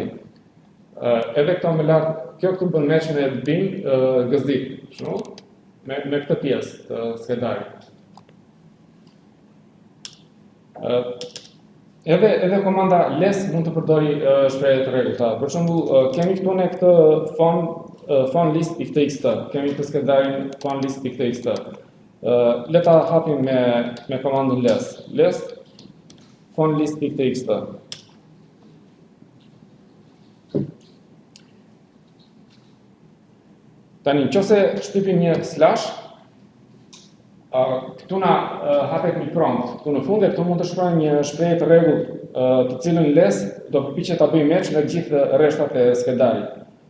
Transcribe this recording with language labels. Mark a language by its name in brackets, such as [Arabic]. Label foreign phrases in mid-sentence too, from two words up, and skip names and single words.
[Albanian] Edhe këto më lart, kjo këtu bën match me bin gëzip, me këtë pjesë të sketarit. Edhe komanda less mund të përdori shprehje të rregullta. Për shembull, kemi këtu ne këtë phone list.txt, kemi këtë sketarin phone list.txt. Le ta hapim me komandën less phone list.txt. Tani, nëse shtypim një slash, këtu na hapet një prompt. Këtu në fund këtu mund të shkruajmë një shprehje të rregullt, të cilën less do përpiqet ta bëjë match me gjithë rreshtat e sketarit.